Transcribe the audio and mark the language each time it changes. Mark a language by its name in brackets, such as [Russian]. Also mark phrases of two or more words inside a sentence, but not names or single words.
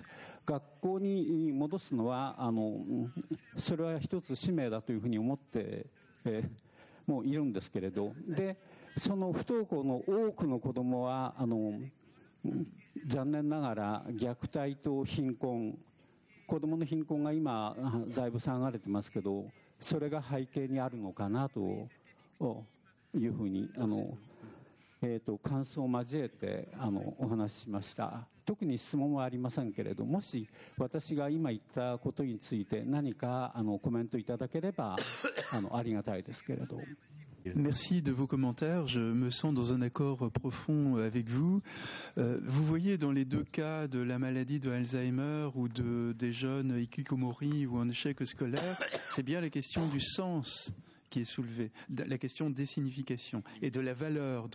[Japanese] 学校に戻すのはそれは一つ使命だというふうに思ってもういるんですけれど、でその不登校の多くの子どもは残念ながら虐待と貧困、子どもの貧困が今だいぶ下がれてますけど、それが背景にあるのかなというふうに感想を交えてお話ししました。特に質問はありませんけれど、もし私が今言ったことについて何かコメントいただければありがたいですけれど。 [French] Merci de vos commentaires. Je me sens dans un accord profond avec vous. Vous voyez, dans les deux cas de la maladie de Alzheimer ou des jeunes hikikomori ou en échec scolaire, c'est bien la question du sens qui est soulevée, la question des significations et de la valeur.